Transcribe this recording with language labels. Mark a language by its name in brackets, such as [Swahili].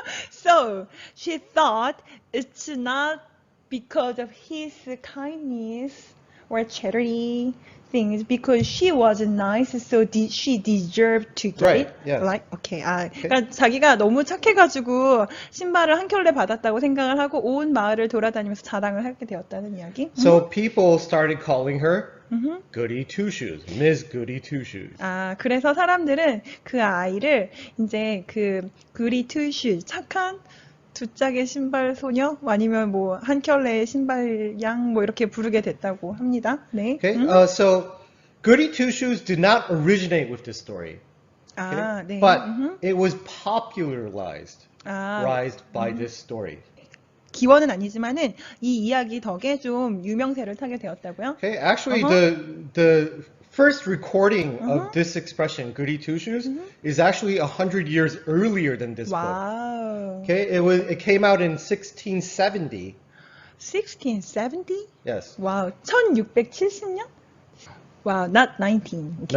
[English] So she thought it's not because of his kindness or charity things, because she was nice, so she deserved to get Right, it. yes. Like, okay. [Korean] 아, 그러니까 자기가 너무 착해가지고 신발을 한 켤레 받았다고 생각을 하고 온 마을을 돌아다니면서 자랑을 하게 되었다는 이야기. [English] So people started calling her Goody-Two-Shoes, Ms. Goody-Two-Shoes. [Korean] 아, 그래서 사람들은 그 아이를 이제 그 Goody-Two-Shoes, 착한 두 짝의 신발 소녀 아니면 뭐 한 켤레의 신발 양 뭐 이렇게 부르게 됐다고 합니다. 네. [English] Okay, so Goody-Two-Shoes did not originate with this story. Okay? [Korean] 아, 네. [English] But it was popularized [Korean] 아, [English] by this story. [Korean] 기원은 아니지만은 이 이야기 덕에 좀 유명세를 타게 되었다고요? [English] Okay, actually the first recording of this expression, Goody-Two-Shoes, is actually 100 years earlier than this book. [Korean] 와우. [English] Okay, it came out in 1670. 1670? Yes. [Korean] 와우. 1670년? [English] Wow, not 19. Okay.